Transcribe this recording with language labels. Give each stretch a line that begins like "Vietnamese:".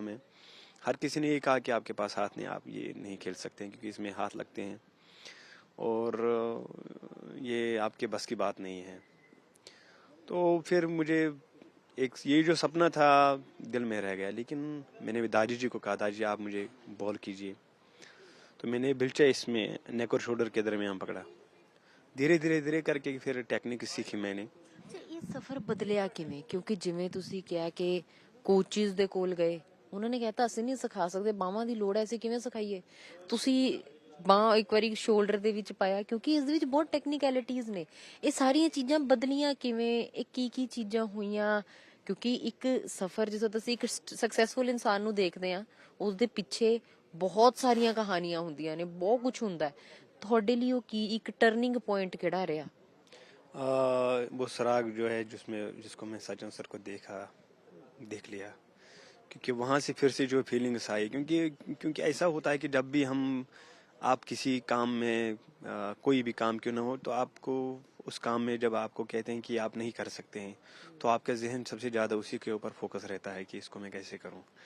Hindi: मैं हर किसी ने ये कहा कि आपके पास हाथ नहीं, आप ये नहीं खेल सकते हैं क्योंकि इसमें हाथ लगते हैं और ये आपके बस की बात नहीं है। तो फिर मुझे एक ये जो सपना था दिल में रह गया, लेकिन मैंने भी दादी जी को कहा, दादी जी आप मुझे बॉल कीजिए। तो मैंने बिल्चा इसमें नेक और शोल्डर के दरमियान पकड़ा, धीरे धीरे धीरे करके फिर टेक्निक सीखी मैंने।
Punjabi: ਅੱਛਾ ਇਹ ਸਫ਼ਰ ਬਦਲਿਆ ਕਿਵੇਂ ਕਿਉਂਕਿ ਜਿਵੇਂ ਤੁਸੀਂ ਕਿਹਾ ਕਿ ਕੋਚਿਸ ਦੇ ਕੋਲ ਗਏ ਉਹਨਾਂ ਨੇ ਕਹਿਤਾ ਅਸੀਂ ਨਹੀਂ ਸਿਖਾ ਸਕਦੇ ਬਾਹਾਂ ਦੀ ਲੋੜ ਹੈ ਅਸੀਂ ਕਿਵੇਂ ਸਿਖਾਈਏ ਤੁਸੀਂ ਬਾਹ ਇੱਕ ਵਾਰੀ ਸ਼ੋਲਡਰ ਦੇ ਵਿੱਚ ਪਾਇਆ ਕਿਉਂਕਿ ਇਸ ਦੇ ਵਿੱਚ ਬਹੁਤ ਟੈਕਨੀਕੈਲਿਟੀਜ਼ ਨੇ ਇਹ ਸਾਰੀਆਂ ਚੀਜ਼ਾਂ ਬਦਲੀਆਂ ਕਿਵੇਂ ਇਹ ਕੀ ਚੀਜ਼ਾਂ ਹੋਈਆਂ ਕਿਉਂਕਿ ਇੱਕ ਸਫ਼ਰ ਜਦੋਂ ਤੁਸੀਂ ਇੱਕ ਸਕਸੈਸਫੁਲ ਇਨਸਾਨ ਨੂੰ ਦੇਖਦੇ ਆ ਉਸ ਦੇ ਪਿੱਛੇ ਬਹੁਤ ਸਾਰੀਆਂ ਕਹਾਣੀਆਂ ਹੁੰਦੀਆਂ ਨੇ ਬਹੁਤ ਕੁਝ ਹੁੰਦਾ ਹੈ ਤੁਹਾਡੇ ਲਈ ਉਹ ਕੀ ਇੱਕ ਟਰਨਿੰਗ ਪੁਆਇੰਟ ਕਿਹੜਾ ਰਿਹਾ
Hindi: वो सराग जो है जिसको मैं सचिन सर को देख लिया, क्योंकि वहाँ से फिर से जो फीलिंग्स आई, क्योंकि ऐसा होता है कि जब भी आप किसी काम में कोई भी काम क्यों ना हो, तो आपको उस काम में जब आपको कहते हैं कि आप नहीं कर सकते हैं, तो आपका जहन सबसे ज़्यादा उसी के ऊपर फोकस रहता है कि इसको मैं कैसे करूं।